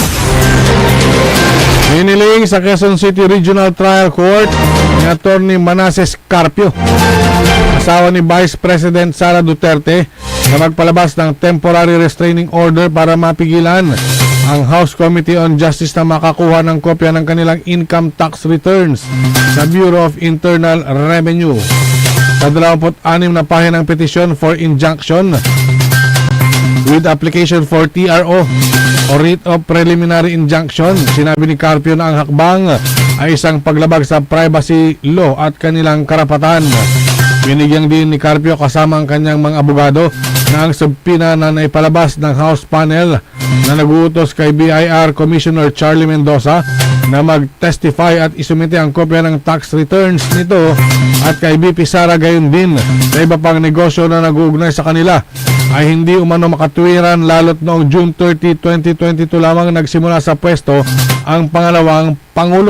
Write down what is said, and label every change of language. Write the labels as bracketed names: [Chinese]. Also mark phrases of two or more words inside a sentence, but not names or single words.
[Filipino] hiniling sa Quezon City Regional Trial Court ni Attorney Manases Carpio, asawa ni Vice President Sara Duterte, na magpalabas ng [English] temporary restraining order [Filipino] para mapigilan ang House Committee on Justice na makakuha ng kopya ng kanilang [English] income tax returns [Filipino] sa Bureau of Internal Revenue. Sa 26 na pahinang [English] petition for injunction with application for TRO o writ of preliminary injunction, [Filipino] sinabi ni Carpio na ang hakbang ay isang paglabag sa [English] privacy law [Filipino] at kanilang karapatan. Binigyan din ni Carpio kasama ang kanyang mga abogado na ang subpina na naipalabas ng House panel na naguutos kay BIR Commissioner Charlie Mendoza na mag-testify at isumite ang kopya ng [English] tax returns [Filipino] nito at kay BP Sara gayon din sa iba pang negosyo na nag-uugnay sa kanila ay hindi umano makatwiran, lalo't noong June 30, 2022 lamang nagsimula sa pwesto ang pangalawang Pangulo.